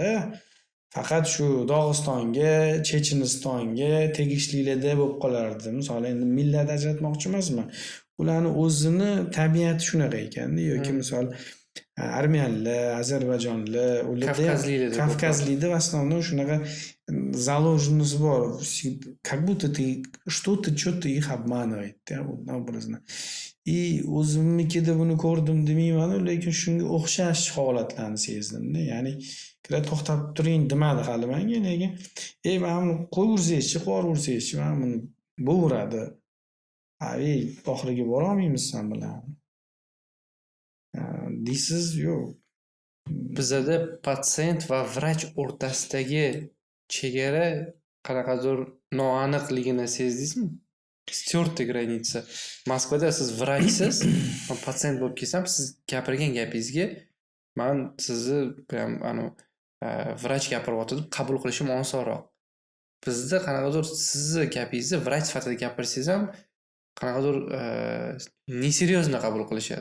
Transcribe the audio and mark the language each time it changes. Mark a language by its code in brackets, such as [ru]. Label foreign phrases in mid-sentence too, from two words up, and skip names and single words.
[uz] Faqat shu Dog'istonga, Chechenistonga tegishlilarda bo'lib qolardi. Misol endi millat ajratmoqchi emasman. Ularni o'zini tabiati shunaqa ekan-da, yoki misol armiyanlar, ozarbayjonlar, ularda Kavkazlikda [ru] в основном [uz] shunaqa заложенность bor. [ru] Как будто ты что-то их обманывает, да, образно. [uz] И o'zimnikida buni ko'rdim demayman, lekin shunga o'xshash holatlarni sezdim-da. Ya'ni to'xtab turing demadi hali menga, lekin mana qo'yaversangchi, qo'yaversangchi, mana buni bo'veradi. Oxiriga bora olmaymiz sen bilan. Deysiz, yo'q. Bizada patsient va vrach o'rtasidagi chegara qanaqadir noaniqligini sezdingizmi? [ru] Стёртая граница. [uz] Moskvada siz vrachsiz, men patsient bo'lib kelsam, siz gapirgan gapingizga men sizni prям vrach gapiryapti deb qabul qilishim osonroq. Bizda qanaqadir sizni gapingizni vrach sifatida gapirsangiz ham qanaqadir neseryozno qabul qilishadi.